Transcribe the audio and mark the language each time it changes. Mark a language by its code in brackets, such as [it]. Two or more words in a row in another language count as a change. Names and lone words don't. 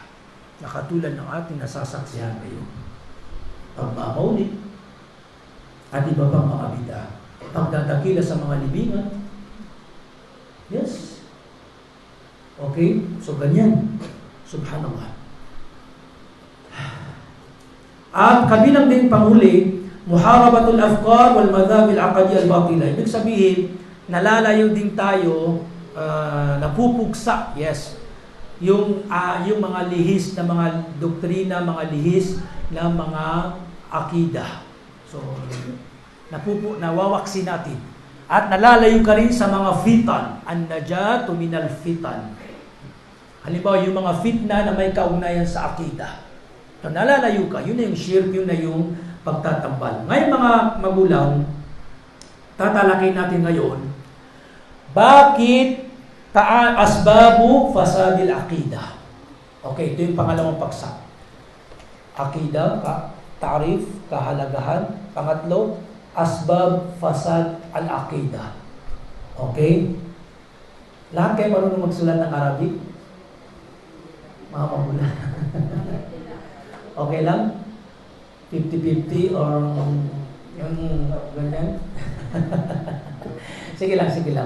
[tl] Na katulad ng ating nasasaksihan ngayon. Pagmamaulit at iba pang mga bid'ah. Pagdadakila sa mga libingan. Yes. Okay? So, ganyan. Subhanallah. At kabilang din panghuli, [ar] محاربة الأفكار والمذاهب العقدية الباطلة. [tl] Ibig sabihin, nalalayo din tayo, napupugsa, yes, yung mga lihis na mga doktrina, mga lihis na mga akida. So, nawawaksin natin At nalalayo ka rin sa mga fitan. [ar] النجاة من الفتن. [tl] Halimbawa, yung mga fitna na may kaugnayan sa akida. So, nalalayo ka. Yun na yung shirk, yun na yung pagtatambal. Ngayon mga magulang, tatalakay natin ngayon, bakit [ar] أسباب فساد العقيدة? [tl] Okay, ito yung pangalawang paksa. Akida, ta'rif, kahalagahan. Pangatlo, [ar] أسباب فساد العقيدة. [tl] Okay? Lahat kayo marunong magsulat ng Arabic? Mga magulang. Okay lang? 50-50 or yung ganyan? Sige lang.